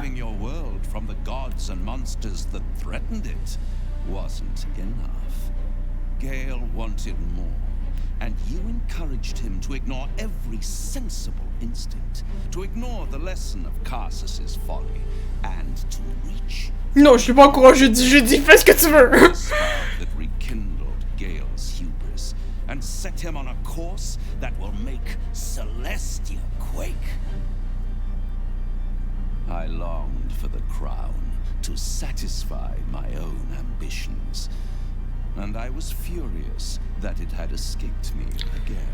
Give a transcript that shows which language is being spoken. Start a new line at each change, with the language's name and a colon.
English: Saving your world from the gods and monsters that threatened it wasn't enough. Gale wanted more, and you encouraged him to ignore every sensible instinct, to ignore the lesson of Karsus's folly, and to reach...
French: Non, je suis pas encouragé, je dis fais ce que tu veux.
English: that rekindled Gale's hubris, and set him on a course that will make Celestia quake. I longed for the crown to satisfy my own ambitions, and I was furious that it had escaped me again.